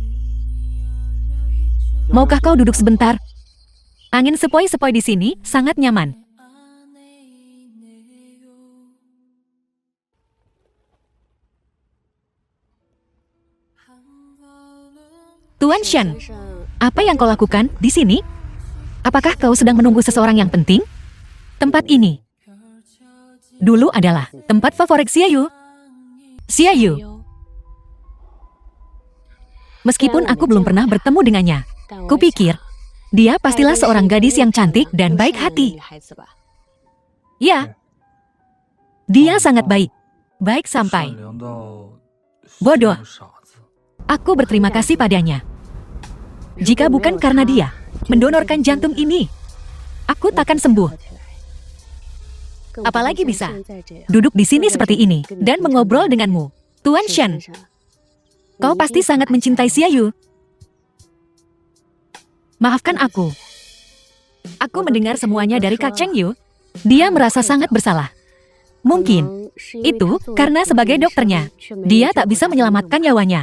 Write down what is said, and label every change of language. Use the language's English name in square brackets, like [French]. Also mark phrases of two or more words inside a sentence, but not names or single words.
[Indonesian] Maukah kau duduk sebentar? Angin sepoi-sepoi di sini sangat nyaman. Tuan Shen, [Chinese] 先生， [Indonesian] apa yang kau lakukan di sini? Apakah kau sedang menunggu seseorang yang penting? Tempat ini dulu adalah tempat favorit Xiaoyu. Xiaoyu, [Chinese] 有， [Indonesian] meskipun aku belum pernah bertemu dengannya, [Chinese] 但我 [Indonesian] kupikir [Chinese] 想 [Indonesian] dia pastilah seorang gadis yang cantik dan baik hati. [Chinese] 女孩子吧。 [Indonesian] Ya, dia sangat baik. Baik sampai [Chinese] 良到 [Indonesian] Bodoh. [Chinese] 像个傻子。 [Indonesian] aku berterima kasih padanya. Jika bukan karena dia mendonorkan jantung ini, aku takkan sembuh. [Chinese] 更不会 [Indonesian] Apalagi [Chinese] 像 [Indonesian] bisa [Chinese] 现在这样 [Indonesian] duduk di sini seperti ini dan mengobrol denganmu. Tuan Shen, [Chinese] 先生 [Indonesian] kau pasti sangat mencintai Xiaoyu. Maafkan aku. Aku mendengar semuanya dari Kak Cheng Yu. Dia merasa sangat bersalah. Mungkin itu karena sebagai dokternya, dia tak bisa menyelamatkan nyawanya.